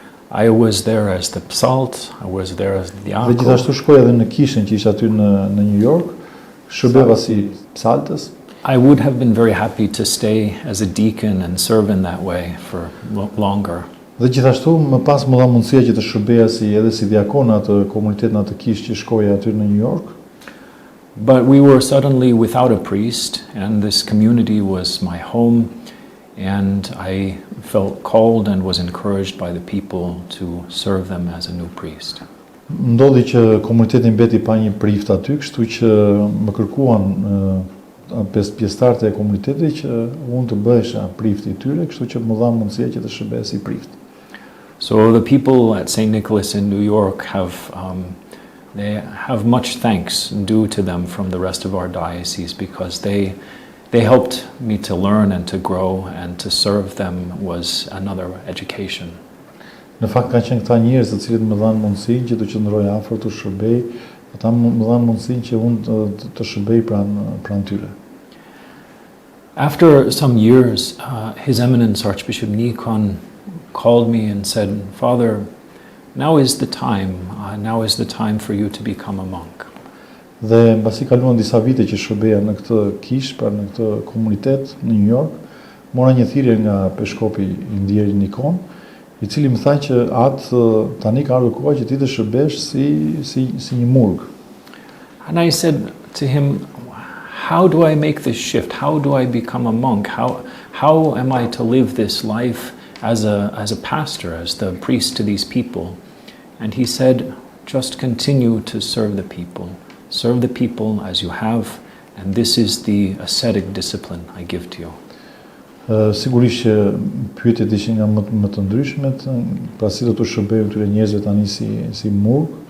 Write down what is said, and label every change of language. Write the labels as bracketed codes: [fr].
[en] I was there as the psalt, I was there as the [sq] Dhe diakon. gjithashtu shkoj edhe në kishën që ishte aty në New York, shërbeva si psaltës. [en] I would have been very happy to stay as a deacon and serve in that way for longer. [sq] Dhe gjithashtu më pas më dha mundësia që të shërbeja edhe si diakon atë komunitet në atë kishë që shkoja aty në New York. [en] But we were suddenly without a priest, and this community was my home, and I felt called and was encouraged by the people to serve them as a new priest. [sq] Ndodhi që komuniteti mbeti pa një prift aty, kështu që më kërkuan pjesëtarët e komunitetit që unë të bëhesha prifti i tyre, kështu që më dha mundësia që të shërbeja si prift. [en] So the people at St. Nicholas in New York they have much thanks due to them from the rest of our diocese, because they helped me to learn and to grow, and to serve them was another education. [sq] Në fakt kanë qenë këta njerëz të cilët më dhanë mundësinë që të qëndroj afër, të shërbej, ata më dhanë mundësinë që unë të shërbej pranë tyre. [en] After some years, His Eminence Archbishop Nikon called me and said, "Father, now is the time for you to become a monk." [sq] Dhe mbasi kaluan disa vite që shërbeja në këtë kishë, pra në këtë komunitet në New York, mora një thirrje nga Peshkopi i ndjeri Nikon, i cili më tha që tani ka ardhur koha që ti të shërbesh si një murg. [en] And I said to him, "How do I make this shift? How do I become a monk? How am I to live this life as a pastor, as the priest to these people?" And he said, "Just continue to serve the people. Serve the people as you have, and this is the ascetic discipline I give to you." [sq] Sigurisht që pyetjet ishin nga më të ndryshmet, pra si do të shërbej këtyre njerëzve tani si murg.